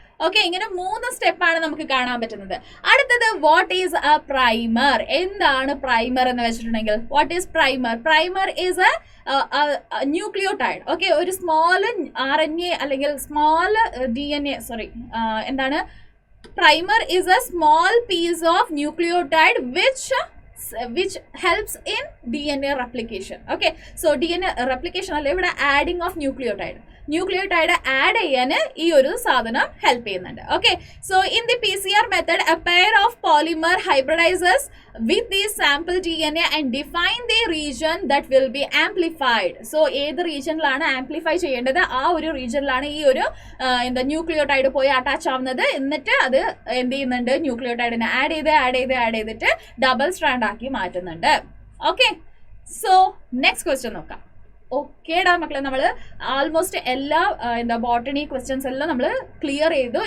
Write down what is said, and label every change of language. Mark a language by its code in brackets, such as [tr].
[ml] Okay, ഇങ്ങനെ 3 സ്റ്റെപ്പാണ് നമുക്ക് കാണാൻ പറ്റുന്നത്. അടുത്തത് [en] What is a primer? [ml] എന്താണ് പ്രൈമർ എന്ന് വെച്ചിട്ടുണ്ടെങ്കിൽ, [en] What is primer? Primer is a nucleotide. [ml] Okay, ഒരു സ്മോൾ RNA അല്ലെങ്കിൽ സ്മോൾ DNA, എന്താണ്? [en] Primer is a small piece of nucleotide which helps in DNA replication. Okay, so DNA replication അല്ല, ഇവിടെ adding of nucleotide. [ml] Nucleotide add ചെയ്യാൻ ഈ ഒരു സാധനം help ചെയ്യുന്നുണ്ട്. [en] Okay, so in the PCR method a pair of polymer hybridizes with the sample DNA and define the region that will be amplified. [ml] So ഏത് റീജിയനിലാണ് amplify ചെയ്യേണ്ടത് ആ ഒരു റീജിയനിലാണ് ഈ ഒരു എന്താ ന്യൂക്ലിയോടൈഡ് പോയി അറ്റാച്ച് ആവുന്നത്. എന്നിട്ട് അത് എന്ത് ചെയ്യുന്നുണ്ട്, ന്യൂക്ലിയോടൈഡിനെ ആഡ് ചെയ്തിട്ട് ഡബിൾ സ്ട്രാൻഡ് ആക്കി മാറ്റുന്നുണ്ട്. ഓക്കെ, സോ നെക്സ്റ്റ് ക്വസ്റ്റ്യൻ നോക്കാം. ഓക്കേടാ മക്കളെ, നമ്മൾ ആൾമോസ്റ്റ് എല്ലാ ബോട്ടണി ക്വസ്റ്റ്യൻസ് എല്ലാം നമ്മൾ ക്ലിയർ ചെയ്തു.